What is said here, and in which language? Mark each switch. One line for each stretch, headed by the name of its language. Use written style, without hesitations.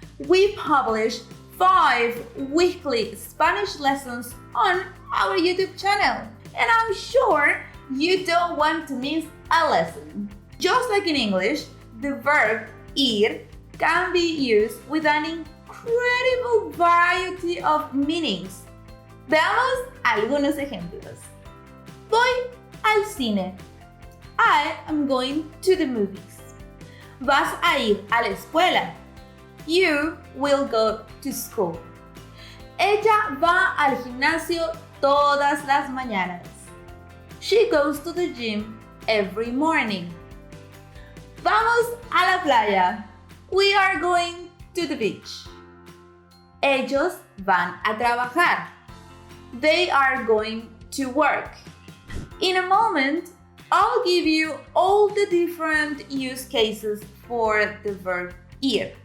English: We publish 5 weekly Spanish lessons on our YouTube channel, and I'm sure you don't want to miss a lesson. Just like in English, the verb ir can be used with an incredible variety of meanings.
Spanish: Veamos algunos ejemplos. Voy al cine.
English: I am going to the movies.
Spanish: Vas a ir a la escuela.
English: You will go to school.
Spanish: Ella va al gimnasio todas las mañanas.
English: She goes to the gym every morning.
Spanish: Vamos a la playa.
English: We are going to the beach.
Spanish: Ellos van a trabajar.
English: They are going to work. In a moment, I'll give you all the different use cases for the verb ir.